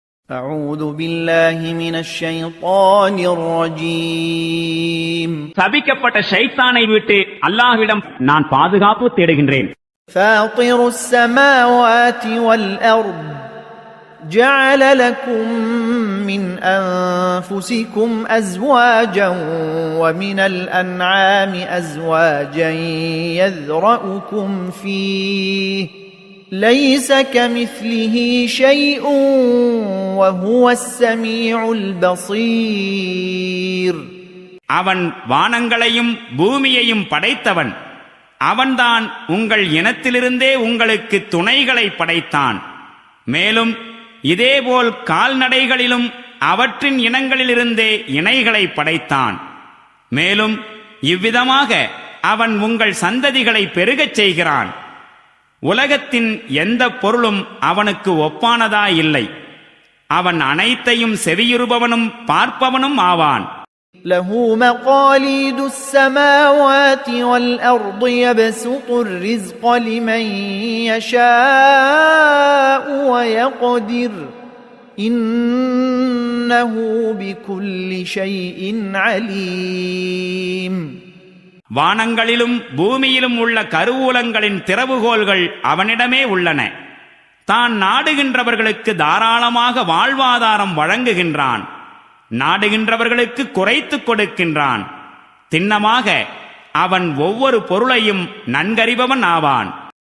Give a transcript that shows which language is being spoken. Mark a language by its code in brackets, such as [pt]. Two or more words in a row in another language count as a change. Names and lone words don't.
[ar] أعوذ بالله من الشيطان الرجيم [ta] சபிக்கப்பட்ட ஷைத்தானை விட்டு அல்லாஹ்விடம் நான் பாதுகாப்பு தேடுகின்றேன். [ar] فاطر السماوات والأرض جعل لكم من أنفسكم أزواجا ومن الأنعام أزواجا يذرأكم فيه ليس كمثله شيء وهو السميع البصير. [ta] அவன் வானங்களையும் பூமியையும் படைத்தவன். அவன்தான் உங்கள் இனத்திலிருந்தே உங்களுக்கு துணைகளை படைத்தான். மேலும் இதேபோல் கால்நடைகளிலும் அவற்றின் இனங்களிலிருந்தே இணைகளை படைத்தான். மேலும் இவ்விதமாக அவன் உங்கள் சந்ததிகளை பெருகச் செய்கிறான். உலகத்தின் எந்த பொருளும் அவனுக்கு ஒப்பானதா இல்லை. அவன் அனைத்தையும் செவியுறுபவனும் பார்ப்பவனும் ஆவான். [ar] له مقاليد السماوات والأرض يبسط الرزق لمن يشاء ويقدر إنه بكل شيء عليم. [ta] வானங்களிலும் பூமியிலும் உள்ள கருவூலங்களின் திறவுகோல்கள் அவனிடமே உள்ளன. தான் நாடுகின்றவர்களுக்கு தாராளமாக வாழ்வாதாரம் வழங்குகின்றான். நாடுகின்றவர்களுக்கு குறைத்துக் கொடுக்கின்றான். திண்ணமாக அவன் ஒவ்வொரு பொருளையும் நன்கறிபவன் ஆவான்.